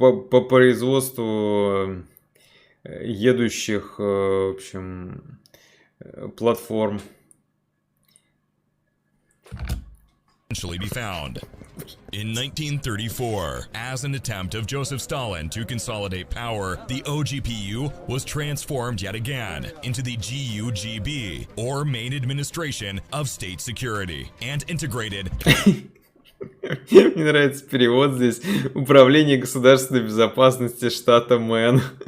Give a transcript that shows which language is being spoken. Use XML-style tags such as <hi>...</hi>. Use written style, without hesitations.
<ru>по производству едущих, в общем, платформ.</ru> <en>Be found. In 1934, as an attempt of Joseph Stalin to consolidate power, the OGPU was transformed yet again into the GUGB, or Main Administration of State Security, and integrated...</en> <ru>Мне нравится перевод здесь. Управление государственной безопасности штата Мэн.</ru>